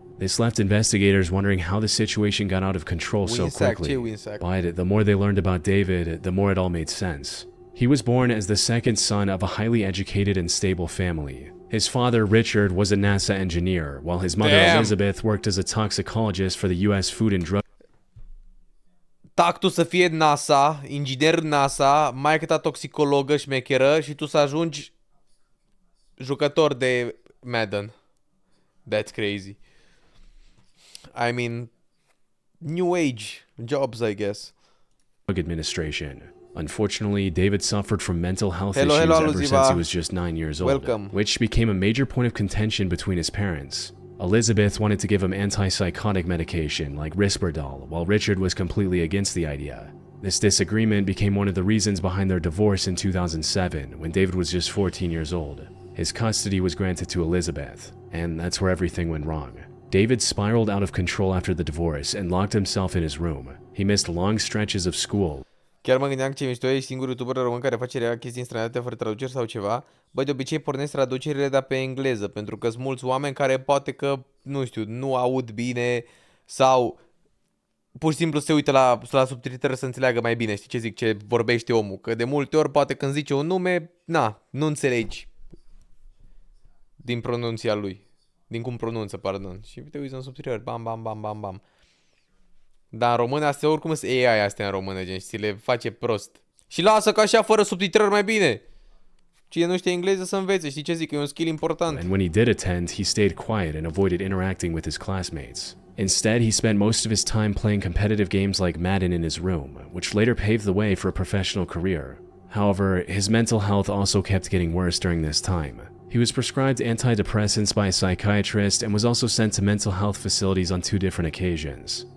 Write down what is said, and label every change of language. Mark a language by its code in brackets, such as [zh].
[en] This left investigators wondering how the situation got out of control so quickly, but the more they learned about David, the more it all made sense. He was born as the second son of a highly educated and stable family. His father, Richard, was a NASA engineer, while his mother, Elizabeth, worked as a toxicologist for the U.S. Food and Drug. [ro] Tactul să fie NASA, inginer NASA, maică ta toxicologă șmecheră și tu să ajungi jucător de Madden. [en] That's crazy. I mean, new age jobs, I guess. Administration. Unfortunately, David suffered from mental health issues ever since he was just 9 years old, which became a major point of contention between his parents. Elizabeth wanted to give him antipsychotic medication like Risperdal, while Richard was completely against the idea. This disagreement became one of the reasons behind their divorce in 2007, when David was just 14 years old. His custody was granted to Elizabeth, and that's where everything went wrong. David spiraled out of control after the divorce and locked himself in his room. He missed long stretches of school. [ro] Chiar mă gândeam că ce mișto, ești singurul youtuber român care face chestii în străinătate fără traduceri sau ceva. Bă, de obicei pornesc traducerile, dar pe engleză, pentru că sunt mulți oameni care poate că, nu știu, nu aud bine sau pur și simplu se uită la subtitrări să înțeleagă mai bine, știi ce zic, ce vorbește omul. Că de multe ori poate când zice un nume, nu înțelegi din pronunția lui. Din cum pronunță, pardon. Și te uiți în subtitrări, bam, bam, bam, bam, bam. Dar în română astea oricum sunt AI astea în română, gen, și le face prost. Și lasă că așa fără subtitrări mai bine. Cine nu știe engleză să învețe, știi ce zic, e un skill important. [en] And when he did attend, he stayed quiet and avoided interacting with his classmates. Instead, he spent most of his time playing competitive games like Madden in his room, which later paved the way for a professional career. However, his mental health also kept getting worse during this time. He was prescribed antidepressants by a psychiatrist and was also sent to mental health facilities on 2 different occasions.